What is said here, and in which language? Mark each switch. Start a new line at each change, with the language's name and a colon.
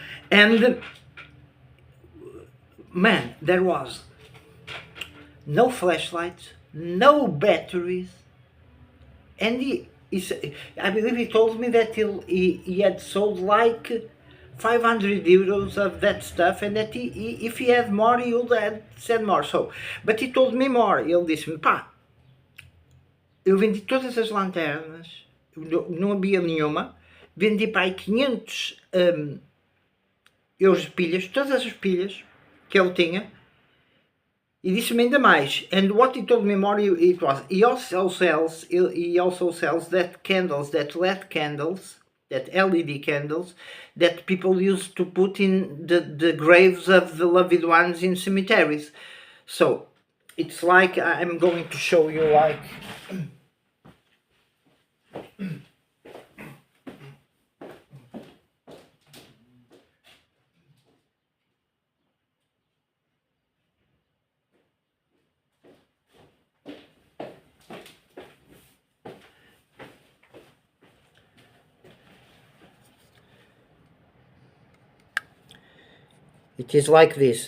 English: And man, there was no flashlights, no batteries, and I believe he told me that he had sold like 500 euros of that stuff, and that if he had more, he would have said more. So, but he told me more.
Portuguese: Ele disse-me, pá, eu vendi todas as lanternas, não havia nenhuma, vendi para aí 500 euros de pilhas, todas as pilhas que ele tinha, e disse-me ainda mais.
English: And what he told me more, it was he also sells that candles, that LED candles, that LED candles that people used to put in the graves of the loved ones in cemeteries. So it's like, I'm going to show you, like it is like this.